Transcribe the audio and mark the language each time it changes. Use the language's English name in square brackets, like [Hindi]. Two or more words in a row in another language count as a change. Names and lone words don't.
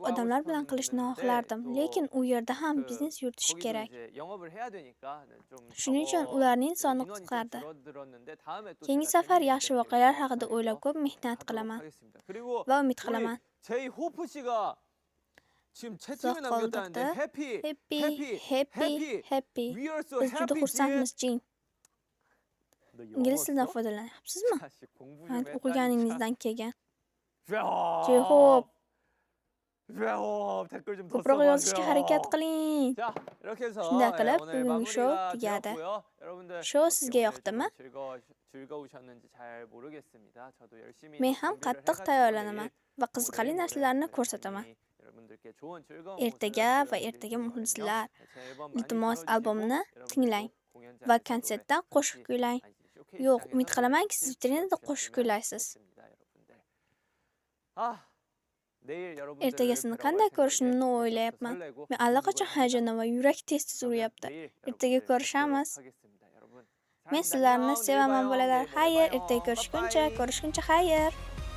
[Korean] 분들과 [Uzbek] odamlar [Korean] 하고 [Uzbek] bilan [Korean] 싶은 [Uzbek] qilishni [Korean] 있는데 [Uzbek] xohlardim, [Korean] 또 [Uzbek] lekin u yerda ham [Korean] 그 [Uzbek] biznes yuritish [Korean] 거기도 [Uzbek] kerak. [Korean] 이제 영업을 해야 되니까 좀 [Uzbek] Shuning uchun [Korean] 적어 [Uzbek] ularning soni [Korean] 인원이 좀 [Uzbek] qisqardi. [Korean] 줄어들었는데 다음에 또 [Uzbek] Keyingi [Korean] 제가 [Uzbek] safar [Korean] 재밌는 [Uzbek] yaxshi [Korean] 이벤트 [Uzbek] voqealar haqida [Korean] 방송에서 [Uzbek] o'ylab ko'p mehnat [Korean] 하도록 [Uzbek] qilaman [Korean] 하겠습니다. 그리고 [Uzbek] va umid [Korean] 우리 [Uzbek] qilaman. [Korean] 제이 호프 씨가 지금 채팅을 [Uzbek] Uzoq [Korean] 남겼다는데 [Uzbek] qoldirdi. [Korean] 해피 [English] Happy, happy. We are so [Uzbek] Biz juda [English] happy [Uzbek] xursandmiz, Jin. [Korean] 너 [Uzbek] Ingliz tilidan [Korean] 영어 써? [Uzbek] foydalanyapsizmi? [Korean] 자식 공부 좀 [Uzbek] Mana [Korean] 했다니까. [Uzbek] o'qiganingizdan kelgan. [Korean] 야. [Uzbek] J-Hope. [Korean] 댓글 좀 더 [Uzbek] Ko'proq yozishga [Korean] 써봐줘요. [Uzbek] harakat qiling. [Korean] 자, 이렇게 해서 [Uzbek] Shunday qilib, [Korean] 오늘 [Uzbek] bugungi show [Korean] 마무리가 [Uzbek] tugadi. [Korean] 되었고요. 여러분들 [Uzbek] Show [Korean] 어떻게 [Uzbek] sizga [Korean] 오늘 [Uzbek] yoqdimi? [Korean] 좀 즐거우셨는지 잘 모르겠습니다. 저도 열심히 [Uzbek] Men ham [Korean] 준비를 [Uzbek] qattiq [Korean] 해가지고 [Uzbek] tayyorlanaman [Korean] 내일 [Uzbek] va qiziqarli [Korean] 모레 [Uzbek] narsalarni [Korean] 모레 [Uzbek] ko'rsataman. [Korean] 여러분들께 좋은 즐거운 [Uzbek] Ertaga [Korean] 모습을 [Uzbek] va ertaga [Korean] 보여드릴 [Uzbek] muxlislar, [Korean] 거거든요. 제 앨범 많이 [Uzbek] iltimos [Korean] 들어주시고 [Uzbek] albomni [Korean] 여러분들도 [Uzbek] tinglang [Korean] 공연장에서 [Uzbek] va [Korean] 노래 [Uzbek] konsertda [Korean] 같이 [Uzbek] qo'shiq kuylang. [Korean] 쇼케이스 [Uzbek] Yo'q, [Korean] 장에서 [Uzbek] umid qilamanki, [Korean] 같이 [Uzbek] siz vitrinada qo'shiq [Korean] 불러주셨으면 [Uzbek] kuylaysiz. [Korean] 좋겠습니다, 여러분들. 내일 여러분들을 [Uzbek] Ertagasini [Korean] 뵈러 [Uzbek] qanday [Korean] 갈 [Uzbek] ko'rishimni [Korean] 생각에 [Uzbek] o'ylayapman. [Korean] 설레고 [Uzbek] Men allaqachon [Korean] 두근두근합니다. [Uzbek] hayajonda va yurak tez-tez [Korean] 그러면 [Uzbek] uryapti. [Korean] 내일 [Uzbek] Ertaga [Korean] 여러분들 [Uzbek] ko'rishamiz. [Korean] 뵙도록 하겠습니다, 여러분. [Uzbek] Men [Korean] 사랑합니다. [Uzbek] sizlarni [Korean] 안녕, 내일 [Uzbek] sevaman [Korean] 봐요. [Uzbek] bolalar. [Korean] 내일 모레 [Uzbek] Xayr, [Korean] 봐요. [Uzbek] ertaga ko'rishguncha, [Korean] 빠빠이. [Uzbek] xayr.